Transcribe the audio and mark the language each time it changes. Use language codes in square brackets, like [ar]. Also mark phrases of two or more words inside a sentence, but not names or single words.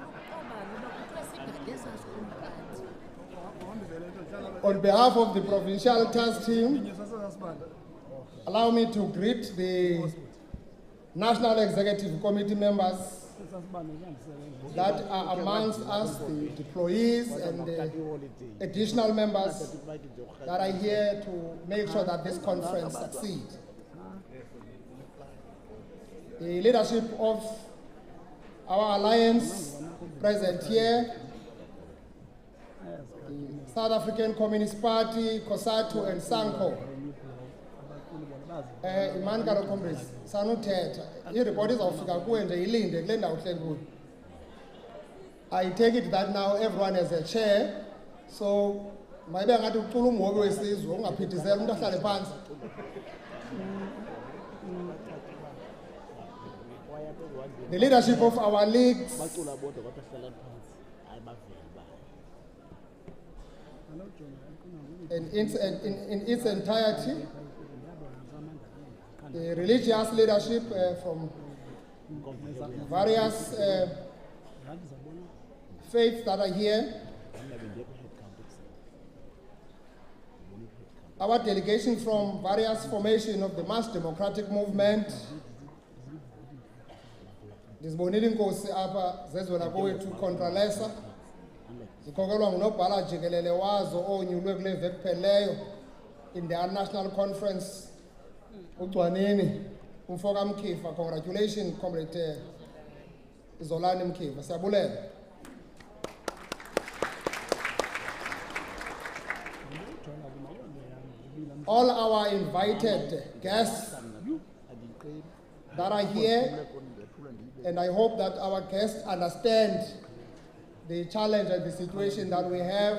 [en] On behalf of the provincial task team, allow me to greet the National Executive Committee members that are amongst us, the employees and the additional members that are here to make sure that this conference succeeds. The leadership of our alliance present here, the South African Communist Party, COSATU and SANCO. [xh] Imani comrades, sanuthetha. I-report izawufika kuwe nje ilinde kule ndawo uhleli kuyo. [en] I take it that now everyone has a chair, so [xh] mayibe ngathi ucula umhobe wesizwe ungaphithizela umuntu ahlale phansi. [en] The leadership of our leagues in its entirety, the religious leadership from various faiths that are here, our delegation from various formations of the mass democratic movement, [xh] ndizibonile inkosi apha zezwela kowethu Contralesa, zikhokelwa ngunobhala jikelele wazo onyulwe kule veki pheleyo, [en] in their national conference. [xh] Ucwanini, Umfoka Mkifa, congratulations, Comrade Zolani Mkifa. Siyabulela. [en] All our invited guests that are here, and I hope that our guests understand the challenge and the situation that we have.